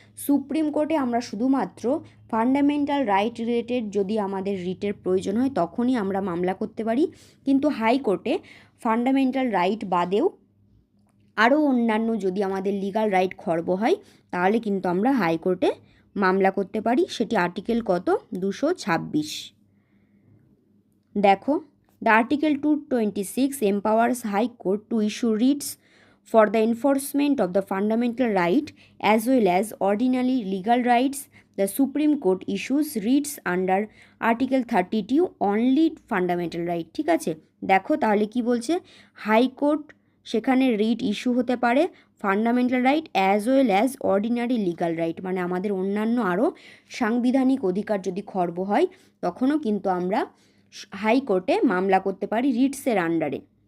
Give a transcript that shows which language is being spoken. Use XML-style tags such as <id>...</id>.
<bn>Supreme কোর্টে আমরা শুধুমাত্র ফান্ডামেন্টাল রাইট রিলেটেড যদি আমাদের রিটের প্রয়োজন হয় তখনই আমরা মামলা করতে পারি, কিন্তু হাইকোর্টে ফান্ডামেন্টাল রাইট বাদেও আরও অন্যান্য যদি আমাদের লিগাল রাইট খর্ব হয় তাহলে কিন্তু আমরা হাইকোর্টে মামলা করতে পারি। সেটি আর্টিকেল কত? 226।</bn> <en>দেখো, the article 226 empowers High Court to issue writs for the enforcement of the fundamental right as well as ordinary legal rights, the Supreme Court issues writs under Article 32 only fundamental right.</en> <bn>ঠিক আছে, দেখো তাহলে কি বলছে, high court সেখানে writ issue হতে পারে</bn> <en>fundamental right as well as ordinary legal right,</en> <bn>মানে আমাদের অন্যান্য আরও সাংবিধানিক অধিকার যদি খর্ব হয় তখনও কিন্তু আমরা হাইকোর্টে মামলা করতে পারি রিটসের আন্ডারে।</bn>